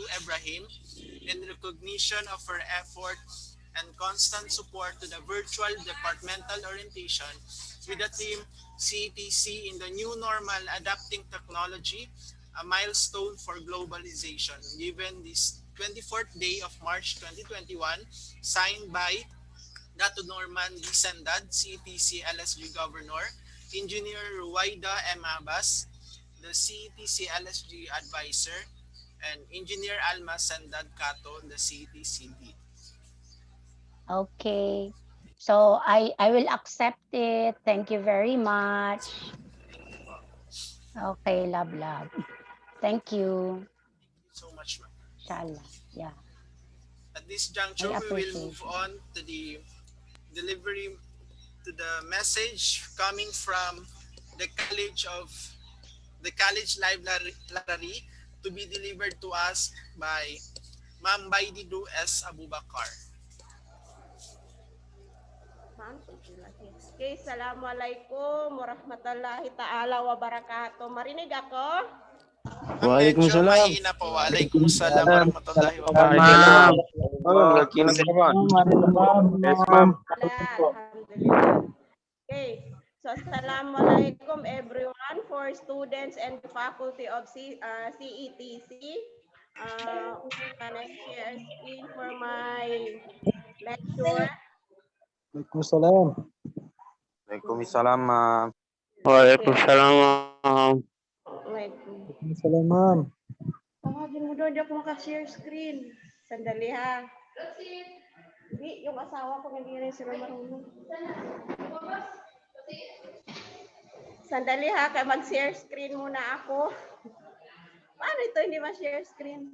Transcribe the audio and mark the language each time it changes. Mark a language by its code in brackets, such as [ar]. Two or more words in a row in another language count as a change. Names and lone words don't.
[en] Ibrahim in recognition of her effort and constant support to the virtual departmental orientation with the theme CETC in the new normal adapting technology, a milestone for globalization, given this 24th day of March 2021, signed by Dato Norman D. Sandad, CETC LSG Governor, Engineer Ruwaida M. Abbas, the CETC LSG Advisor, and Engineer Alma Sandad Cato, the CETCD. Okay. So, I will accept it. Thank you very much. Okay, love. Thank you. So much, ma'am. Inshallah. Yeah. At this juncture, we will move on to the delivery, to the message coming from the college library to be delivered to us by Ma'am Baididu S. Abubakar. Okay, [ar] السلام عليكم ورحمة الله تعالى وبركاته. [tl] Marinig ako? Medyo Waalaikumsalam. mahina po. [ar] وعليكم السلام ورحمة الله Ma'am. wabarakatuh. [en] Yes, ma'am. Alhamdulillah. Okay, so Assalamualaikum everyone for students and the faculty of CETC. Can I share a screen for my lecture? Waalaikumsalam. Waalaikumsalam, ma'am. Waalaikumsalam, ma'am. Waalaikumsalam, ma'am. [tl] Tawagin mo doon, di ako maka- [en] share screen. [tl] Sandali ha. Hindi, yung asawa ko hindi rin sila marunong. Sandali ha, kaya mag- [en] share screen [tl] muna ako. Paano ito hindi ma- [en] share screen?